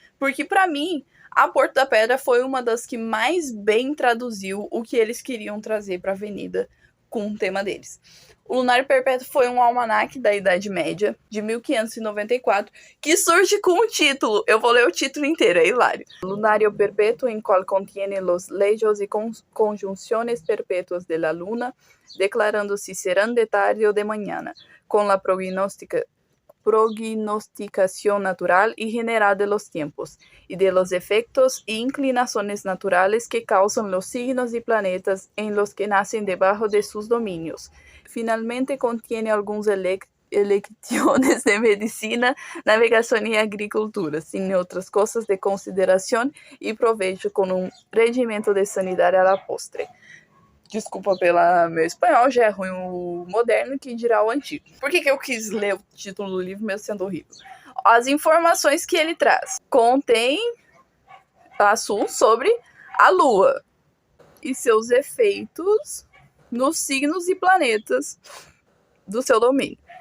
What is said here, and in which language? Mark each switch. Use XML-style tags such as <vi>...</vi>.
<pt>Porque, pra mim, a Porto da Pedra foi uma das que mais bem traduziu o que eles queriam trazer pra avenida com o tema deles. O Lunário Perpétuo foi um almanaque da Idade Média, de 1594, que surge com o título. Eu vou ler o título inteiro, é hilário.</pt> <es>Lunario Perpetuo, en cual contiene los leyes y conjunciones perpetuas de la luna, declarando si serán de tarde o de mañana, con la prognosticación natural y general de los tiempos, y de los efectos e inclinaciones naturales que causan los signos y planetas en los que nacen debajo de sus dominios. Finalmente contiene algunas lecciones de medicina, navegación y agricultura, sin otras cosas de consideración y provecho, con un</es> <pt>regimento de sanidade</pt> <es>a la postre.</es> <pt>Desculpa pelo meu espanhol, já é ruim o moderno, que dirá o antigo. Por que eu quis ler o título do livro, mesmo sendo horrível? As informações que ele traz. Contém assuntos sobre a Lua e seus efeitos nos signos e planetas do seu domínio.</pt>